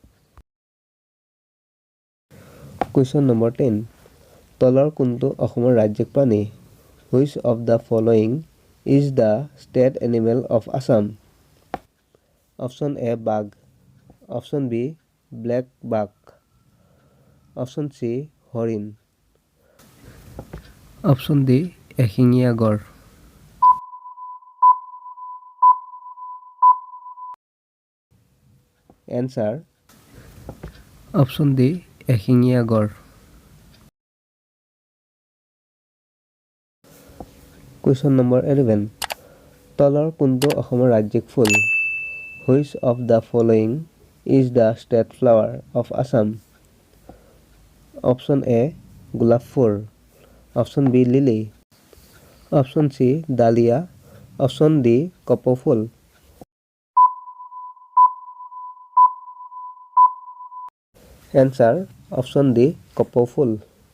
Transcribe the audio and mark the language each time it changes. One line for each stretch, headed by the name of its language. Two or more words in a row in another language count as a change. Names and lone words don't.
Assamese: কুৱেশ্যন নম্বৰ 10 তলৰ কোনটো অসমৰ ৰাজ্যিক প্ৰাণী?
English: Which of the following is the state animal of Assam?
Assamese: অপশ্যন এ বাঘ। অপশ্যন বি ব্লেক বাঘ। অপশ্যন চি হৰিণ। অপশ্যন ডি এশিঙীয়া গড়। এনচাৰ অপশ্যন ডি এশিঙীয়া গড়। কুৱেশ্যন নম্বৰ 11 তলৰ কোনটো অসমৰ ৰাজ্যিক ফুল?
English: Which of the following is the state flower of Assam?
Assamese: অপশ্যন এ গোলাপ ফুল। অপশ্যন বি লিলি। অপশ্যন চি ডালিয়া। অপশ্যন ডি কপৌফুল। এনচাৰ অপশ্যন ডি কপৌফুল।